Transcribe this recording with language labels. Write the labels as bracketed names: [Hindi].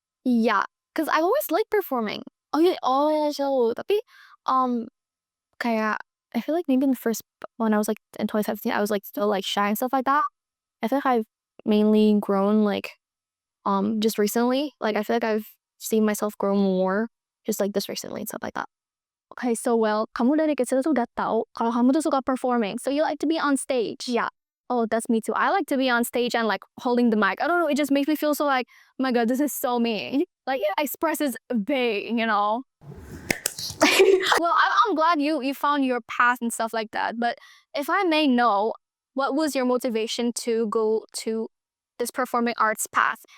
[English] Yeah, because I've always liked performing. So [Indonesian] tapi kayak [English] I feel like maybe in the first, when I was like in 2017, I was like still like shy and stuff like that. I feel like I've mainly grown like just recently. Like I feel like I've seen myself grow more just like this recently and stuff like that. Okay, so well, [Indonesian] kamu dari kecil tuh udah tahu kalau kamu tuh suka performing. [English] So you like to be on stage. Yeah. Oh, that's me too. I like to be on stage and like holding the mic. I don't know, it just makes me feel so like, oh my God, this is so me. Like it expresses big, you know. Well, I'm glad you found your path and stuff like that. But if I may know, what was your motivation to go to this performing arts path?